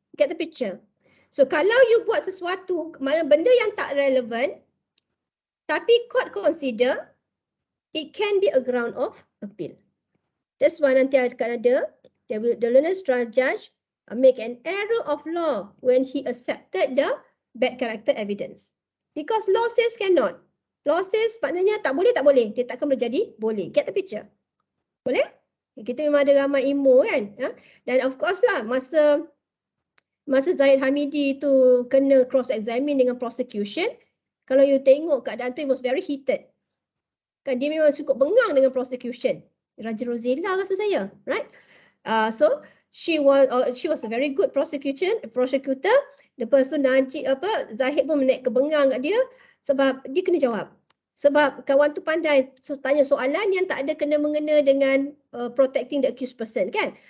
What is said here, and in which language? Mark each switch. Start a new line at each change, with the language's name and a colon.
English: Get the picture? So
Malay: kalau
English: you
Malay: buat sesuatu, mana benda yang tak
English: relevant,
Malay: tapi
English: court consider, it can be a ground of appeal. That's why
Malay: nanti akan ada,
English: the learned trial judge make an error of law when he accepted the bad character evidence. Because law says cannot. Law says
Malay: maknanya tak boleh, dia takkan boleh jadi boleh.
English: Get the picture?
Malay: Boleh? Kita memang ada ramai ilmu kan. Dan of course lah masa Zahid Hamidi tu kena cross examine dengan prosecution, kalau you tengok keadaan tu
English: it was very heated.
Malay: Kan dia memang cukup bengang dengan prosecution. Raja Rosella rasa saya, right?
English: So she was a very good prosecutor.
Malay: Lepas tu Zahid pun menaik kebengang kat dia sebab dia kena jawab. Sebab kawan tu pandai tanya soalan yang tak ada kena-mengena dengan
English: protecting the accused person
Malay: kan.